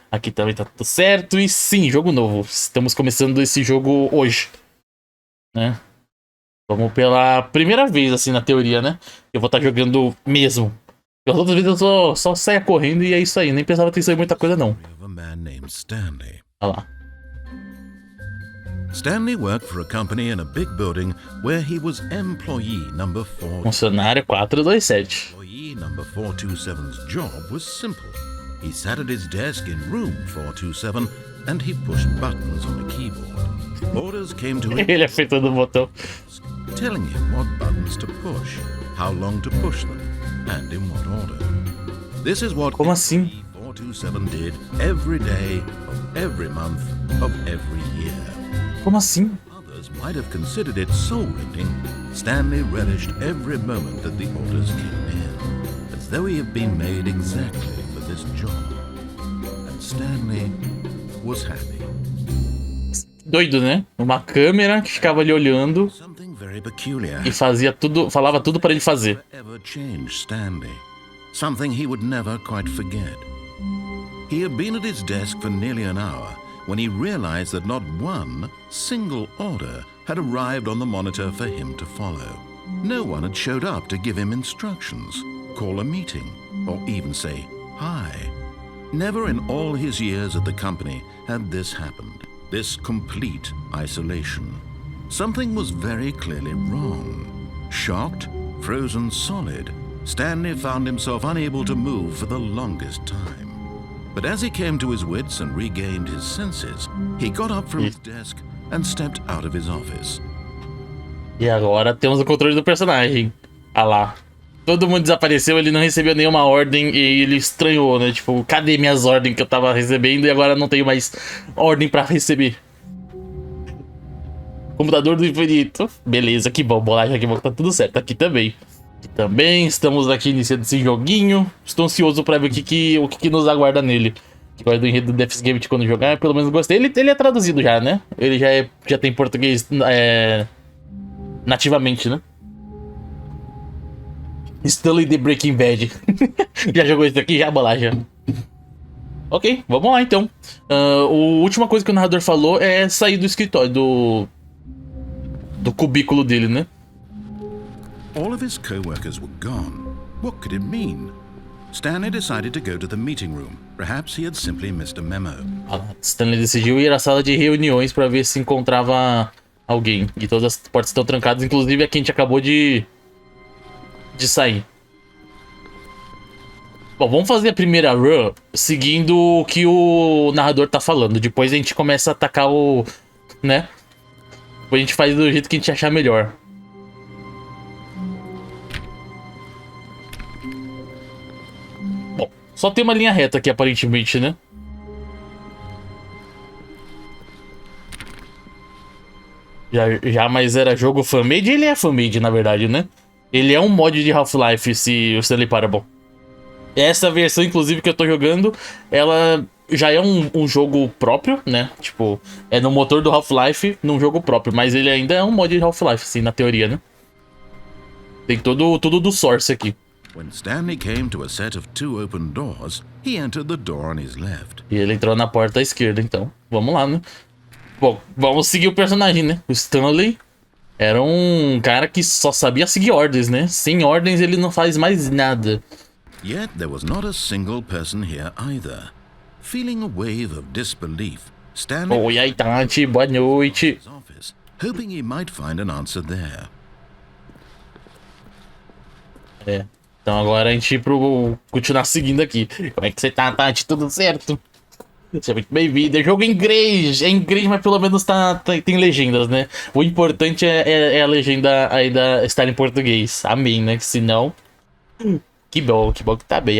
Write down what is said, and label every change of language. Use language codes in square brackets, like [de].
[pt] Aqui também tá tudo certo. E sim, jogo novo. Estamos começando esse jogo hoje, né? Vamos pela primeira vez, assim, na teoria, né? Eu vou estar jogando mesmo. As outras vezes eu só saia correndo e é isso aí. Nem pensava ter saído muita coisa, não. Olha lá. [en] Stanley worked for a company in a big building where he was employee number 4. [pt] Funcionário 427. [en] Employee number 427's job was simple. He sat at his desk in room 427 and he pushed buttons on a keyboard. Orders came to him. [pt] Ele apertando o botão. [en] Telling him what buttons to push, how long to push them, and in what order. This is what [pt] Como assim? [en] 427 did every day of every month of every year. [pt] Como assim? [en] Others might have considered it soul-rending. Stanley relished every moment that the orders came in, as though he had been made exactly for this job. And Stanley was happy. [pt] Doido, né? Uma câmera que ficava ali olhando [en] Something very peculiar [pt] e fazia tudo, falava tudo para ele fazer. [en] ever changed Stanley. Something he would never quite forget. He had been at his desk for nearly an hour when he realized that not one single order had arrived on the monitor for him to follow. No one had showed up to give him instructions, call a meeting, or even say hi. Never in all his years at the company had this happened, this complete isolation. Something was very clearly wrong. Shocked, frozen solid, Stanley found himself unable to move for the longest time. But as he came to his wits and regained his senses, he got up from his desk and stepped out of his office. [pt] E agora temos o controle do personagem. Ah lá. Todo mundo desapareceu, ele não recebeu nenhuma ordem e ele estranhou, né? Tipo, cadê minhas ordens que eu tava recebendo e agora não tenho mais ordem pra receber? Computador do infinito. Beleza, que bom, bolacha, que bom, tá tudo certo. Aqui também. Aqui também, estamos aqui iniciando esse joguinho. Estou ansioso pra ver o que nos aguarda nele. Que guarda o enredo do Death's Game quando jogar, pelo menos gostei. Ele é traduzido já, né? Ele já tem português nativamente, né? Stanley The Breaking Bad. Já jogou isso aqui? Já, bolacha. Ok, vamos lá então. A última coisa que o narrador falou é sair do escritório, do cubículo dele, né? [en] All of his co-workers were gone. What could it mean? Stanley decided to go to the meeting room. Perhaps he had simply missed a memo. [pt] Stanley decidiu ir à sala de reuniões para ver se encontrava alguém. E todas as portas estão trancadas, inclusive a que a gente acabou de sair. Bom, vamos fazer a primeira run seguindo o que o narrador tá falando. Depois a gente começa a atacar o... né? Depois a gente faz do jeito que a gente achar melhor. Bom, só tem uma linha reta aqui aparentemente, né? Já, mas era jogo fan-made? Ele é fan-made, na verdade, né? Ele é um mod de Half-Life, o Stanley Parable. Essa versão, inclusive, que eu tô jogando, ela já é um jogo próprio, né? Tipo, é no motor do Half-Life, num jogo próprio. Mas ele ainda é um mod de Half-Life, assim, na teoria, né? Tem tudo do source aqui. [en] When Stanley came to a set of 2 open doors, he entered the door on his left. [pt] E ele entrou na porta à esquerda, então. Vamos lá, né? Bom, vamos seguir o personagem, né? O Stanley era um cara que só sabia seguir ordens, né? Sem ordens ele não faz mais nada. [en] Yet there was not a single person here either. Feeling a wave of disbelief, Stanley [pt] Oi, aí, Tati, boa noite. [en] his office, hoping he might find an answer there. [pt] É. Então agora a gente continuar seguindo aqui. Como é que você tá, Tati? Tudo certo? Seja muito bem-vindo. É jogo em inglês. É em inglês, mas pelo menos tem legendas, né? O importante é a legenda ainda estar em português. Amém, né? Que senão... Que bom que tá bem.